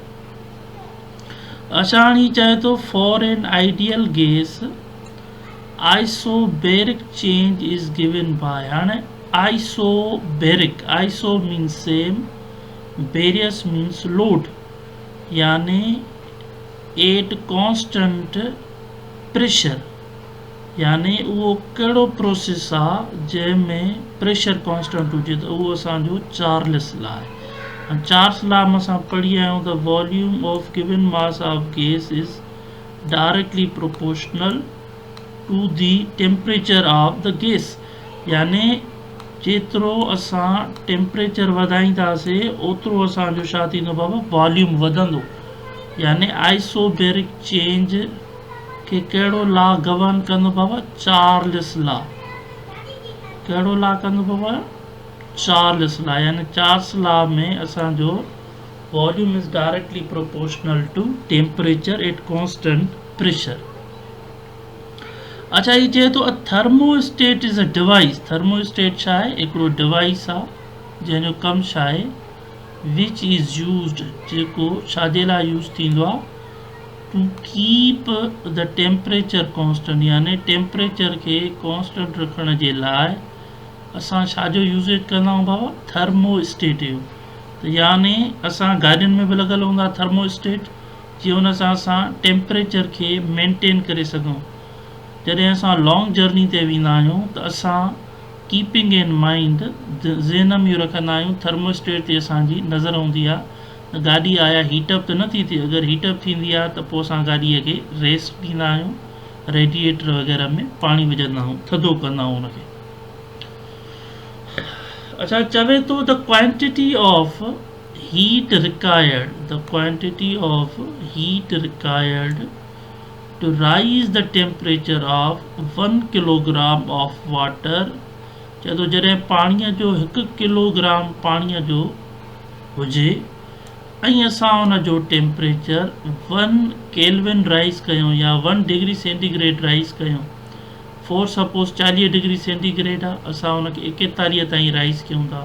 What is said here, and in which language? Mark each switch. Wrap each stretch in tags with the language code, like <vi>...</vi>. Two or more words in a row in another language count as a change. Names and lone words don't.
<sd>असांजी चए थो</sd> <en>for an ideal gas isobaric change is given by</en> <sd>हाणे</sd> <en>isobaric iso means same barius means load</en> <sd>यानी</sd> <en>at constant pressure</en> <sd>यानी उहो कहिड़ो प्रोसेस आहे जंहिंमें</sd> <en>pressure constant</en> <sd>हुजे त उहो असांजो चार्ल्स लॉ आहे चार्ल्स लॉ में असां पढ़ी आहियूं</sd> <en>the volume of given mass of gas is directly proportional to the temperature of the gas</en> <sd>यानी जेतिरो असां टेम्परेचर वधाईंदासीं ओतिरो असांजो छा थींदो बाबा वॉल्यूम वधंदो यानी</sd> <en>isobaric change</en> <sd>के कहिड़ो</sd> <en>law govern</en> <sd>कंदो बाबा चार्ल्स लॉ कहिड़ो लॉ कंदो बाबा चार्ल्स लॉ यानी चार्ल्स लॉ में असांजो</sd> <en>volume is directly proportional to temperature at constant pressure</en> <sd>अच्छा ये चए थो</sd> <en>a thermostat is a device thermostat</en> <sd>छा आहे हिकिड़ो डिवाइस आहे जंहिंजो कमु छा आहे</sd> <en>which is used</en> <sd>जेको छाजे लाइ यूज़ थींदो आहे</sd> <en>to keep the temperature constant</en> <sd>यानी टेम्परेचर खे कॉन्स्टेंट रखण जे लाइ असां छाजो यूज़ेज कंदा आहियूं बाबा थर्मोस्टेट जो त यानी असां गाॾियुनि में बि लॻल हूंदा थर्मोस्टेट जीअं हुन सां असां टेम्परेचर खे मेंटेन करे सघूं जॾहिं असां</sd> <en>long journey</en> <sd>ते वेंदा आहियूं त असां</sd> <en>keeping in mind</en> <sd>ज़हन में रखंदा आहियूं थर्मोस्टेट ते असांजी नज़र हूंदी आहे गाॾी आया हीटअप त नथी थिए। अगरि हीटअप थींदी आहे त पोइ असां गाॾीअ खे रेस्ट ॾींदा आहियूं, रेडिएटर वग़ैरह में पाणी विझंदा आहियूं, थधो कंदा आहियूं उनखे। अच्छा, चवे थो</sd> <en>the quantity of heat required, the quantity of heat required to rise the temperature of 1 kilogram of water।</en> <sd>चए थो जॾहिं पाणीअ जो 1 किलोग्राम पाणीअ जो हुजे ऐं असां उन जो टेम्परेचर 1</sd> <en>kelvin rise</en> <sd>कयूं या 1</sd> <en>degree centigrade rise</en> <sd>कयूं।</sd> <en>for suppose</en> <sd>40</sd> <en>degree centigrade</en> <sd>आहे, असां उनखे 41 ताईं राइज़ कयूं था।</sd>